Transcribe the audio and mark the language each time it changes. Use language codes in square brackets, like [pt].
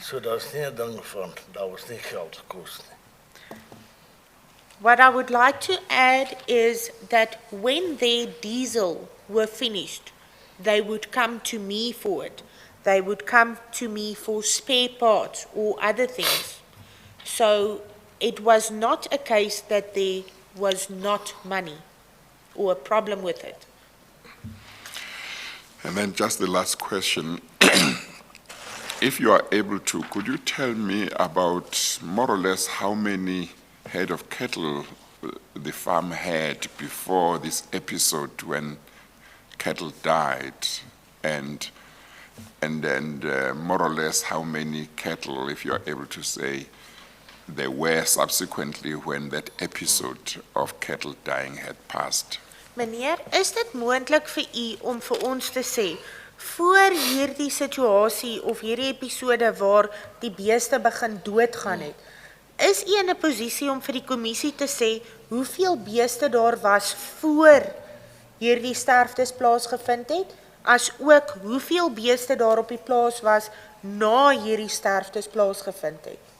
[af] So daar's nie 'n ding van, daar was nie geld gekos nie. [en] What I would like to add is that when their diesel were finished, they would come to me for it. They would come to me for spare parts or other things. So it was not a case that there was not money or a problem with it. And then just the last question. If you are able to, could you tell me about more or less how many head of cattle the farm had before this episode when cattle died, and then more or less how many cattle, if you are able to say, there were subsequently when that episode of cattle dying had passed? [af] Meneer, is dit moontlik vir u om vir ons te sê, voor hierdie situasie of hierdie episode waar die beeste begin doodgaan het, is u in 'n posisie om vir die kommissie te sê hoeveel beeste daar was voor hierdie sterftes plaasgevind het, as ook hoeveel beeste daar op die plaas was na hierdie sterftes plaasgevind het?